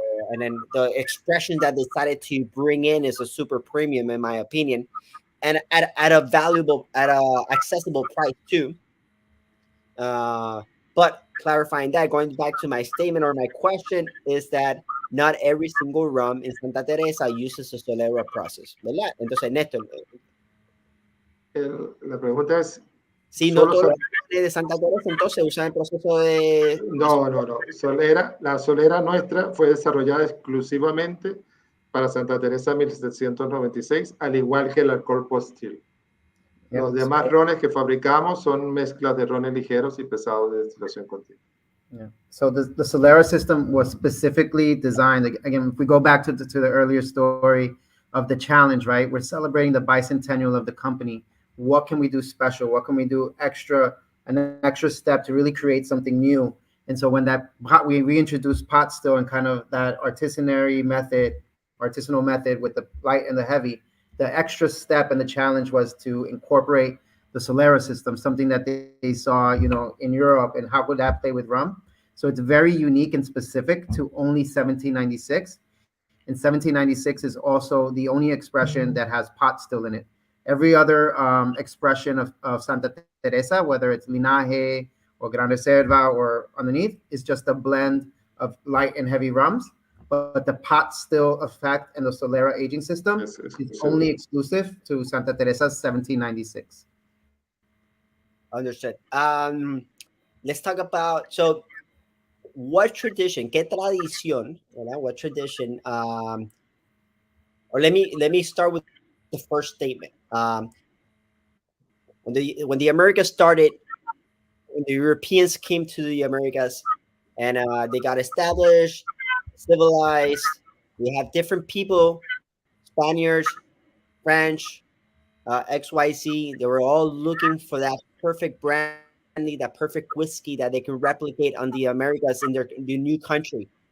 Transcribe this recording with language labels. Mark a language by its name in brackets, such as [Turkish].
[English] And then the expression that they decided to bring in is a super premium, in my opinion, and at a accessible price too. But clarifying that, going back to my statement or my question, is that not every single rum in Santa Teresa uses the Solera process, ¿verdad? [Spanish] Entonces, Néstor, la pregunta es, si no todos los de Santa Teresa entonces usan el proceso de... No. La solera nuestra fue desarrollada exclusivamente para Santa Teresa 1796, al igual que el alcohol postil. Los demás rones que fabricamos son mezclas de rones ligeros y pesados de destilación continua. [English] Yeah. So the Solera system was specifically designed, again, if we go back to the earlier story of the challenge, right? We're celebrating the bicentennial of the company. What can we do special? What can we do an extra step to really create something new? And so when we reintroduced pot still and kind of that artisanal method with the light and the heavy, the extra step and the challenge was to incorporate the Solera system, something that they saw, in Europe, and how would that play with rum? So it's very unique and specific to only 1796. And 1796 is also the only expression that has pot still in it. Every other expression of Santa Teresa, whether it's Linaje or Gran Reserva or underneath, is just a blend of light and heavy rums. But the pot still effect and the Solera aging system is only exclusive to Santa Teresa's 1796. Understood. Let's talk about, so what tradition, [Spanish] qué tradición, ¿verdad? [English] What tradition, or let me start with the first statement. When the Americas started, when the Europeans came to the Americas and they got established, civilized, we have different people, Spaniards, French, XYZ, they were all looking for that perfect brandy, that perfect whiskey that they can replicate on the Americas in their new country.